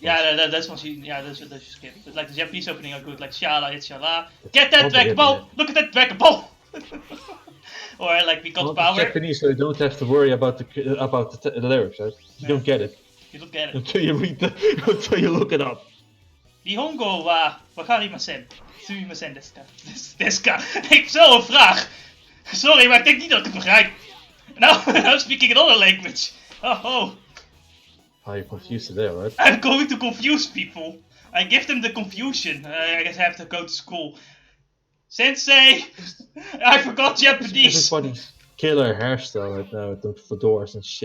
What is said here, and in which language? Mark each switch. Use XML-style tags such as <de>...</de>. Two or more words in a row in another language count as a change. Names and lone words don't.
<en>Yeah, that's what you skip. But like the Japanese opening are good, like Shala, it's Shala. Get that Probably, Dragon Ball! yeah. Look at that Dragon Ball! Or like we got Well, power. it's Japanese, so you don't have to worry about the lyrics, right? You don't get it You don't get it. until you until you look it up.</en> <ja>日本語は分かりません。すみませんですか. ですか.</ja> <nl>Ik heb zo een vraag. Sorry, maar ik denk niet dat ik het begrijp.</nl> <en>Now I'm speaking another language. Oh. You're confused there, right? I'm going to confuse people. I give them the confusion. I guess I have to go to school. Sensei! I forgot Japanese! Everybody's killer hairstyle right now with the fedoras and shit.</en>